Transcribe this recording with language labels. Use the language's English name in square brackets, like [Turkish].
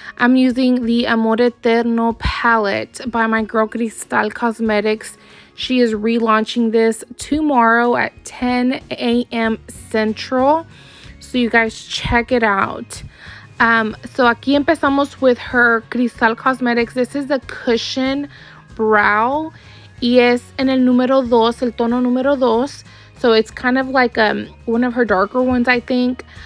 [English] I'm using the Amor Eterno palette by my girl Cristal Cosmetics. She is relaunching this tomorrow at 10 a.m. Central, so you guys check it out. So [Spanish] aquí empezamos [English] with her Cristal Cosmetics. This is the Cushion Brow. [Spanish] Y es en el número 2, el tono número 2. [English] So it's kind of like one of her darker ones, I think.